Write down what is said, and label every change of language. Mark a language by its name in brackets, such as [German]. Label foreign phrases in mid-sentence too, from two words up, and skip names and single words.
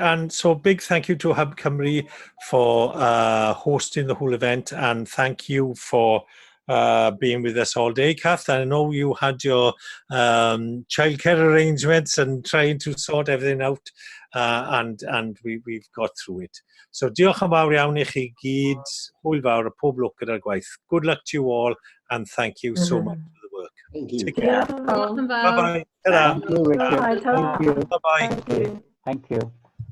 [English] And so big thank you to Hub Cymru for hosting the whole event, and thank you for being with us all day, Kath. I know you had your childcare arrangements and trying to sort everything out, and we've got through it. [Welsh] So diolch yn fawr iawn I chi gyd, hwyl fawr, a pob lwc gyda'r gwaith. [English] Good luck to you all, and thank you so much for the work. Thank you. Take care. Welcome back. Bye-bye. Thank you, Richard. Bye. Thank you. Bye-bye. Thank you. Thank you.